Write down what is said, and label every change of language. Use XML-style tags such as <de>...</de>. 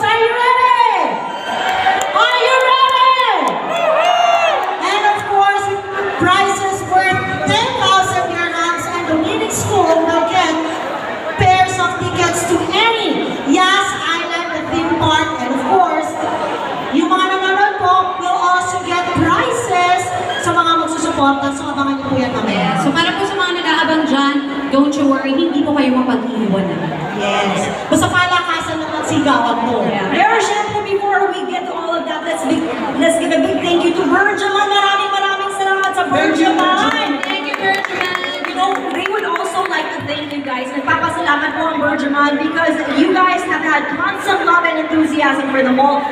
<en>Are you ready? Are you ready? And of course, prizes worth 10,000 dirhams, and the winning school will get pairs of tickets to any Yas Island theme park. And of course,</en> <tl>yung mga nanonood po</tl> <en>will also get prizes</en> <tl>sa mga magsusuporta. So, abangan niyo po yan mamaya. So para po sa mga nag-aabang dyan,</tl> <en>don't you worry,</en> <tl>hindi po kayo mapag-iiwanan.</tl> <en>Yes.</en> <tl>Basta palakasan ng magsigawan mo.</tl> <en>Yeah. Pero syempre, before we get to all of that, let's give a big thank you to Bergman.</en> <tl>Maraming salamat sa Bergman.</tl> <en>Thank you, Bergman. You know, they would also like to thank you guys.</en> <tl>Nagpapasalamat po ang Bergman</tl> <en>because you guys have had constant love and enthusiasm for the mall.</en>